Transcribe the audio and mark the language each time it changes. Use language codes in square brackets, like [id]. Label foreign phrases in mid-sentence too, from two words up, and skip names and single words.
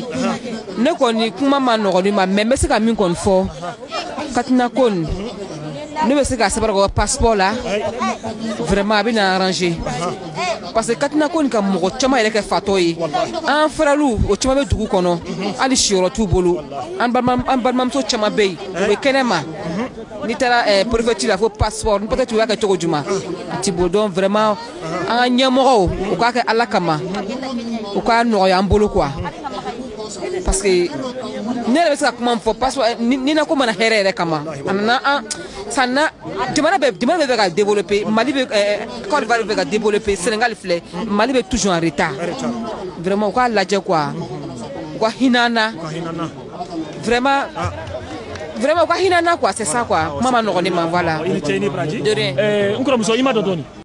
[bm] Ne kɔni kuma ma nɔgɔ ma, mais n bɛ se ka min kɔni fɔ Katina Kon ne bɛ se ka sɛbɛn ko passeport la vraiment a bɛ na arranger. Parce que Katina Kon ka mɔgɔ caman yɛrɛ kɛ fatɔ ye. An frɛlu o caman bɛ dugu kɔnɔ hali siyɔrɔ t'u bolo. An balimamuso caman bɛ yen u bɛ kɛnɛma. N'i taara préfecture la fo passeport peut-être u y'a kɛ cogo jumɛn a t'i bolo [fr] donc vraiment [bm] an ka ɲɛmɔgɔw u k'a kɛ Ala kama u k'a nɔgɔya an bolo quoi. Parce que ne yɛrɛ bɛ se ka kuma min fɔ passeport ni na ko mana hɛrɛ yɛrɛ kama a nana an sanna jamana bɛ ka développer Mali bɛ Côte d'Ivoire bɛ ka développer Sénégal filɛ Mali bɛ [fr] toujours en retard vraiment [bm] u k'a lajɛ quoi u ka hinɛ an na vraiment u ka hinɛ an na quoi [fr] c'est ça quoi [bm] kuma ma nɔgɔn ne ma voilà. I ni ce i ni baraji. [fr] De rien. [bm] N kɔrɔmuso i ma dɔ dɔɔni.